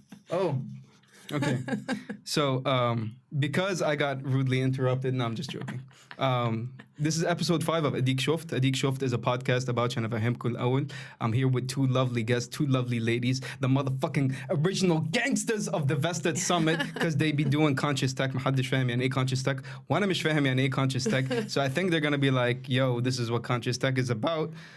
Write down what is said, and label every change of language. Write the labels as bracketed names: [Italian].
[English] Oh, okay. So, because I got rudely interrupted, no, I'm just joking. This is episode 5 of Adeek Shoft. Adeek Shoft is a podcast about شنفهمكم الأول. I'm here with two lovely guests, two lovely ladies, the motherfucking original gangsters of the Vested Summit, because they be doing conscious tech. [Arabic] محدش فاهم يعني ايه conscious tech. وانا مش فاهم يعني ايه conscious tech. [English] So I think they're gonna be like, yo, this is what conscious tech is about.